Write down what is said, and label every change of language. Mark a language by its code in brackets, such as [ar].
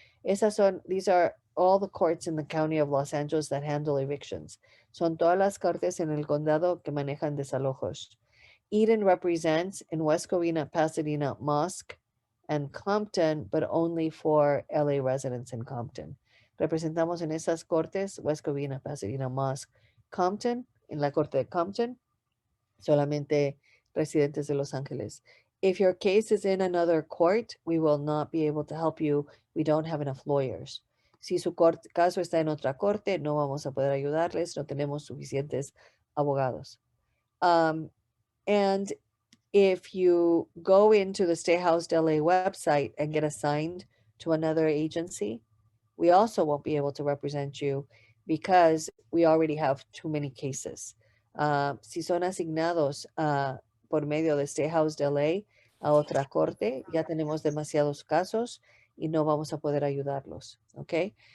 [en] These are all the courts in the county of Los Angeles that handle evictions. [es] Son todas las cortes en el condado que manejan desalojos. [en] Eden represents in West Covina, Pasadena, Mosque, and Compton, but only for LA residents in Compton. [es] Representamos en esas cortes, West Covina, Pasadena, Mosque, Compton, en la corte de Compton, solamente residentes de Los Angeles. [en] If your case is in another court, we will not be able to help you. We don't have enough lawyers. [es] Si su caso está en otra corte, no vamos a poder ayudarles. No tenemos suficientes abogados. [en] And if you go into the Stay Housed LA website and get assigned to another agency, we also won't be able to represent you because we already have too many cases. [es] Si son asignados por medio de Stay Housed LA a otra corte, ya tenemos demasiados casos y no vamos a poder ayudarlos. Okay,